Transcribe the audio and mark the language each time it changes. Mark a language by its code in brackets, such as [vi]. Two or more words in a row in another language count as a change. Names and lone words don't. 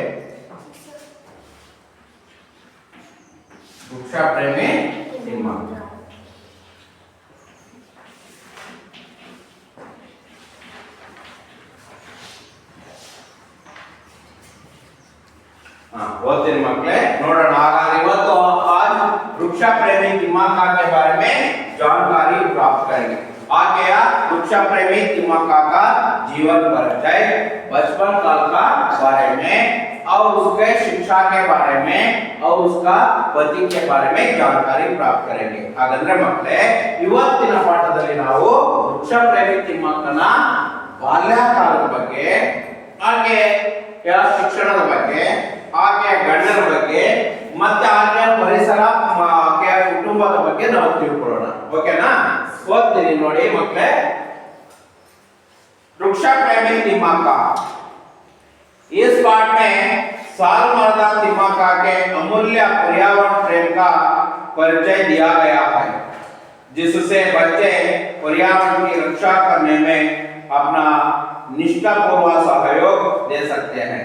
[kn] ವೃಕ್ಷ ಪ್ರೇಮಿ ತಿಮ್ಮಕ್ಕ. ओद्तीनि मಕ್ಕಳೇ ನೋಡೋಣ. ಹಾಗಾದ್ರೆ ಇವತ್ತು [hi] आज वृक्ष प्रेमी तिम्मक्का के बारे में जानकारी प्राप्त करेंगे. आगे वृक्ष प्रेमी तिम्मक्का का जीवन परिचय, बचपन काल का बारे में और उसके शिक्षा के बारे में और उसका पति के बारे में जानकारी प्राप्त करेंगे. [kn] ಹಾಗಾದ್ರೆ ಮಕ್ಕಳೇ ಇವತ್ತಿನ ಪಾಠದಲ್ಲಿ ನಾವು ವೃಕ್ಷ ಪ್ರೇಮಿ ತಿಮ್ಮಕ್ಕನ ಬಾಲ್ಯಕಾಲದ ಬಗ್ಗೆ, ಹಾಗೆ ಶಿಕ್ಷಣದ ಬಗ್ಗೆ, ಆಕೆ ಗಂಡನ ಬಗ್ಗೆ ಮತ್ತೆ ಆಕೆ ಪರಿಸರ ಆಕೆ ಕುಟುಂಬದ ಬಗ್ಗೆ ನಾವು ತಿಳ್ಕೊಳ್ಳೋಣ. ಓಕೆನಾ? ಓದ್ತೀನಿ ನೋಡಿ ಮಕ್ಕಳೇ. [hi] वृक्ष प्रेमी तिम्मक्का. इस पाठ में साल मरदा तिम्मक्का के अमूल्य पर्यावरण प्रेम का परिचय दिया गया है, जिससे बच्चे पर्यावरण की रक्षा करने में अपना निष्ठापूर्वक सहयोग दे सकते हैं.